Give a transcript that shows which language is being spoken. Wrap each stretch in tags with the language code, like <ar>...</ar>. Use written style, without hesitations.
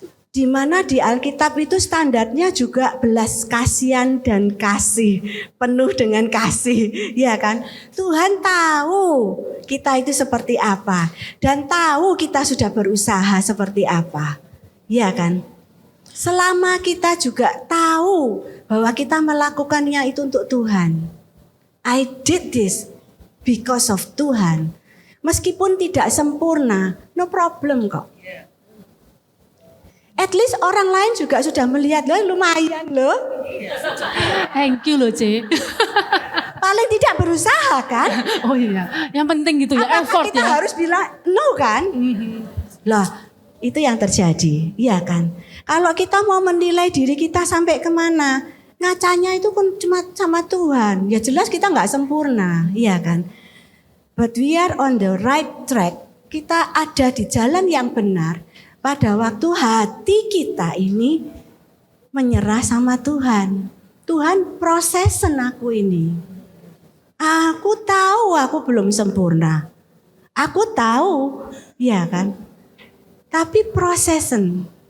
<id>Di mana di Alkitab itu standarnya juga belas kasihan dan kasih, penuh dengan kasih, ya kan? Tuhan tahu kita itu seperti apa dan tahu kita sudah berusaha seperti apa, ya kan? Selama kita juga tahu bahwa kita melakukannya itu untuk Tuhan.</id> <en>I did this because of Tuhan.</en> <id>Meskipun tidak sempurna,</id> <en>no problem</en> <id>kok.</id> <en>At least</en> <id>orang lain juga sudah melihat, loh lumayan loh.</id> <en>Thank you loh C.</en> <id>Paling tidak berusaha kan? Oh iya, yang penting gitu ya, Apakah</id> <en>effort</en> <id>kita ya. harus bilang no kan? Loh itu yang terjadi, iya kan? Kalau kita mau menilai diri kita sampai kemana, ngacanya itu pun cuma sama Tuhan. Ya jelas kita nggak sempurna, iya kan?</id> <en>But we are on the right track.</en> <id>Kita ada di jalan yang benar. Pada waktu hati kita ini menyerah sama Tuhan. Tuhan prosesen aku ini. Aku tahu aku belum sempurna. Aku tahu, ya kan? Tapi prosesen.</id>